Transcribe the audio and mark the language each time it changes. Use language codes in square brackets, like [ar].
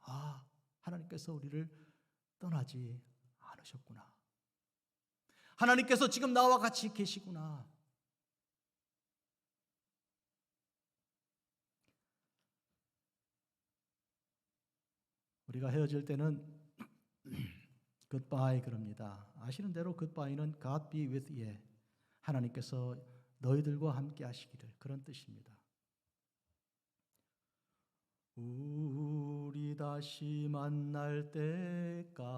[ko] 아, 하나님께서 우리를 떠나지 않으셨구나. 하나님께서 지금 나와 같이 계시구나. 우리가 헤어질 때는 goodbye 그럽니다. 아시는 대로 [en] goodbye는 God be with you. [ko] 하나님께서 너희들과 함께 하시기를, 그런 뜻입니다. 우리 다시 만날 때까지.